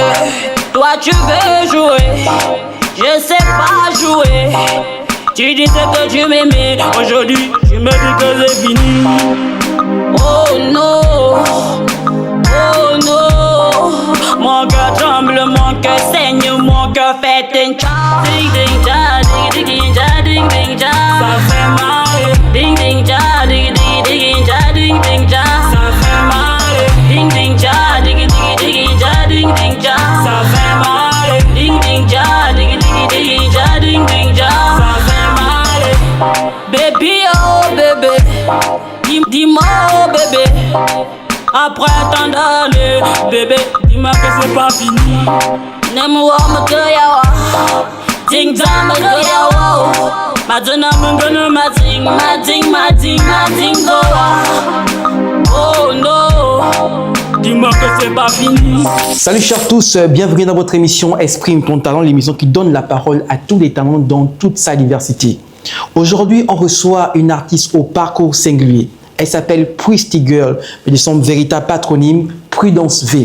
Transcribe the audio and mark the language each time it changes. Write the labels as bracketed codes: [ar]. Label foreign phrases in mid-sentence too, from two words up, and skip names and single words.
[fr] Toi tu veux jouer, je sais pas jouer. Tu disais que tu m'aimais, aujourd'hui tu me dis que c'est fini. Oh non, oh non. Mon cœur tremble, mon cœur saigne, mon cœur fait un cha. Ding ding cha, ding ding cha, ding ding cha. Ça fait mal. Ding ding cha, ding ding ding cha, ding ding cha. Ça fait mal. Ding ding cha, ding ding cha, ding ding cha. Ça fait mal. Ding ding cha, ding ding cha, ding ding cha. Ça fait mal. Baby oh bébé, dis-moi oh bébé. Après tant d'années, bébé, dis-moi que c'est pas fini. N'aime-moi me yawa, ding dong me yawa. Madonna me gonna ma ding goa. [en] Oh no, [fr] dis-moi que c'est pas fini. Salut chers tous, bienvenue dans votre émission Exprime ton talent, l'émission qui donne la parole à tous les talents dans toute sa diversité. Aujourd'hui, on reçoit une artiste au parcours singulier. Elle s'appelle Pretty Girl, mais de son véritable patronyme, Prudence V.